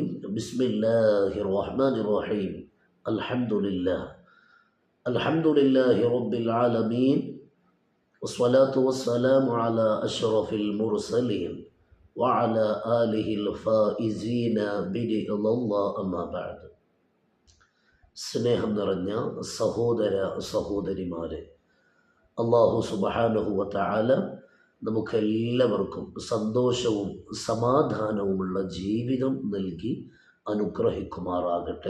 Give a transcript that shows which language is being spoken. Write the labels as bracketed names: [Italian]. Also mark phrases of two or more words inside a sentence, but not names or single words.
[Arabic] بسم الله الرحمن الرحيم. الحمد لله رب العالمين، والصلاة والسلام على أشرف المرسلين وعلى آله الفائزين برضا الله. أما بعد. [Malayalam] സ്നേഹം നിറഞ്ഞ സഹോദര സഹോദരിമാരെ, [Arabic] الله سبحانه وتعالى [Malayalam] നമുക്കെല്ലാവർക്കും സന്തോഷവും സമാധാനവുമുള്ള ജീവിതം നൽകി അനുഗ്രഹിക്കുമാറാകട്ടെ.